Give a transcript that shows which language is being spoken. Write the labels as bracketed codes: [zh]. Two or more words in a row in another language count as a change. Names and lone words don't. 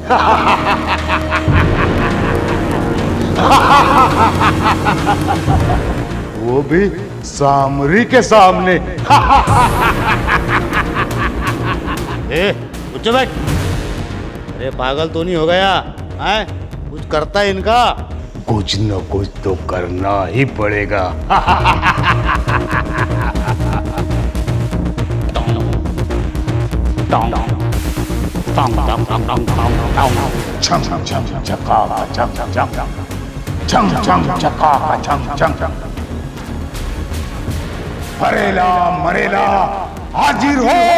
[hi] वो भी सामरी के सामने। ए, उठ बैठ। अरे पागल तो नहीं हो गया? हैं? कुछ करता है इनका? कुछ न कुछ तो करना ही पड़ेगा। छम छम छम चका छम छम छम छम छम चका छम छम छम। फरेला मरेला हाजिर हो।